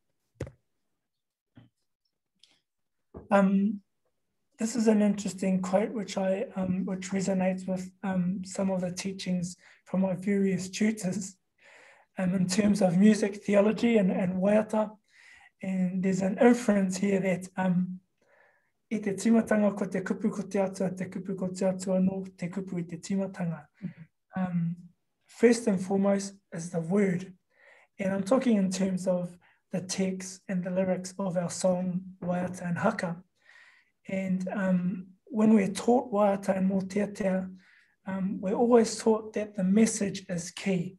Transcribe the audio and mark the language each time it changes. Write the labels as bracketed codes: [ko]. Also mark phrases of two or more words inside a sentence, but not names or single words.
[en] This is an interesting quote which resonates with some of the teachings from my various tutors in terms of music theology and waiata. And there's an inference here that [mi] I te timatanga ko te kupu ko te kupu ko te atua no te kupu I te timatanga. [en] First and foremost is the word. And I'm talking in terms of the text and the lyrics of our song, waiata and haka. And when we're taught waiata and mōteatea, we're always taught that the message is key.